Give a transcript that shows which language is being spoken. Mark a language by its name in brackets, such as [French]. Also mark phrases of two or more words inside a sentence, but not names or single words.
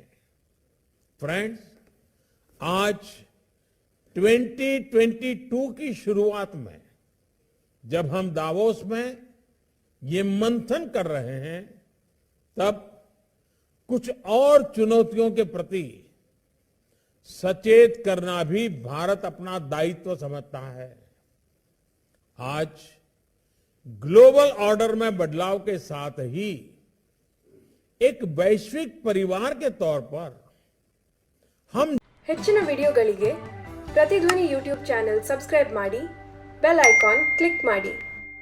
[Hindi] फ्रेंड्स, आज 2022 की शुरुआत में जब हम दावोस में ये मंथन कर रहे हैं तब कुछ और चुनौतियों के प्रति सचेत करना भी भारत अपना दायित्व समझता है। आज [English] global order [Hindi] में बदलाव के साथ ही एक वैश्विक परिवार के तौर पर हम [Kannada] ಹೆಚ್ಚಿನ ವಿಡಿಯೋಗಳಿಗೆ ಪ್ರತಿಧ್ವನಿ [English] YouTube channel subscribe [Kannada] ಮಾಡಿ, [English] bell icon click [Kannada] ಮಾಡಿ।